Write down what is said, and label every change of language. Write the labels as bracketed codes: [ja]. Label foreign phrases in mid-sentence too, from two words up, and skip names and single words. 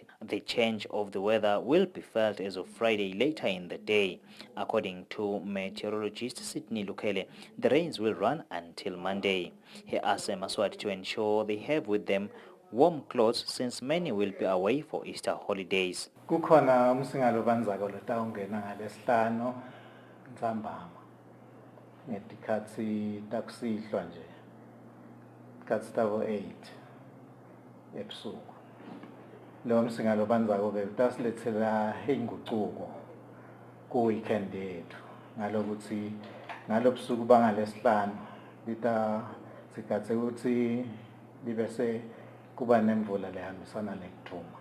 [en] The change of the weather will be felt as of Friday later in the day. According to meteorologist Sydney Lukele, the rains will run until Monday. He asked Eswatini to ensure they have with them warm clothes since many will be away for Easter holidays. [ss] Kukhona umsingalo banzako lotawungena ngaleSihlanu Ntsambama ngetikhatsi takusihlwa nje. Ikhatsi tabo-8 ebusuku. Lo msingalo banzako-ke utasilethela inguquko ku-weekend yethu ngalokuthi ngalobusuku bangaleSihlanu sikhatse ukuthi libese kuba nemvula lehambisana nekuduma.